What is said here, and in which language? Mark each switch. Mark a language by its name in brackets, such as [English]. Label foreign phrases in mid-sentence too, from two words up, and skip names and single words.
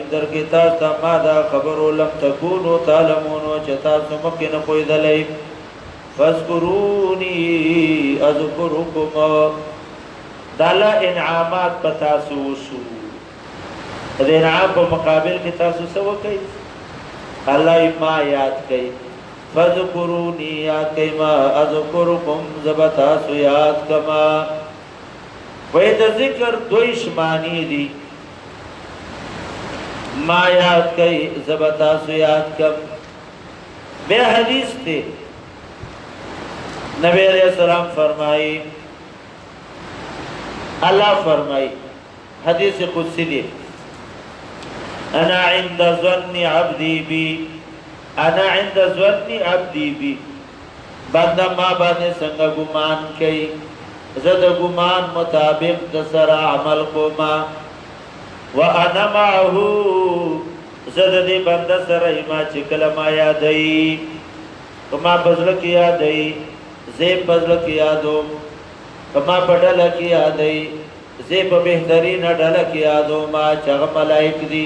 [Pashto] درکې تاسو ته ما دا خبرو [Arabic] لم تکونو تعلمون [Pashto] چې تاسو مخکې نه پوهېدلی [Arabic] فاذکرونی اذکرکم [Pashto] دا الله انعامات په تاسو وشو د انعام په مقابل کې تاسو څه وکئ الله ما یاد کئ فاذکرونی یاد کئ ما اذکرکم زه به تاسو یاد کما وایي د ذکر دویش معنی دي ما یاد کئ زه به تاسو یاد کم بیا حدیث دی نبی علیہ السلام فرمائی اللہ فرمائی حدیث قدسی دی [Arabic] انا عند ظن عبدي بي، انا عند ظن عبدي بي، [Pashto] بنده ما باندې څنګه ګمان کوي، زه د ګمان مطابق د سره عمل کوما. [Arabic] وانا معه، [Pashto] زه د دې بنده سره ما چې کله ما یادوي، کما پزړه کې یادوي، زه پزړه کې یادوم، کما په ډله کې یادوي، زه په بهترین ډله کې یادوم چې هغه ملائک دي.